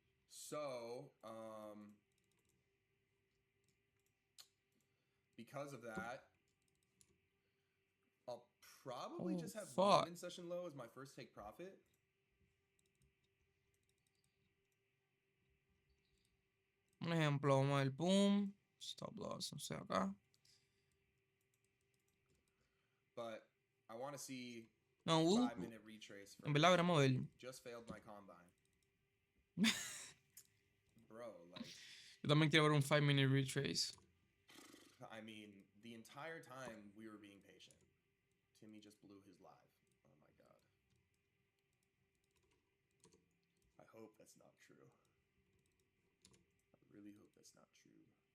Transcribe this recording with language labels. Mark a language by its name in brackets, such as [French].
[English] So because of that, I'll probably just have London session low as my first take profit. [Spanish] Un ejemplo, vamos a ver, boom, stop loss, no sé acá. [English] But I want to see 5-minute retrace. [Spanish] En verdad, veremos a ver. [English] Just failed my combine. Bro, like. [Spanish] Yo también quiero ver un 5-minute retrace. [English] I mean, the entire time we were being patient, Timmy just blew his live. Oh my god. I hope that's not true. I really hope that's not true.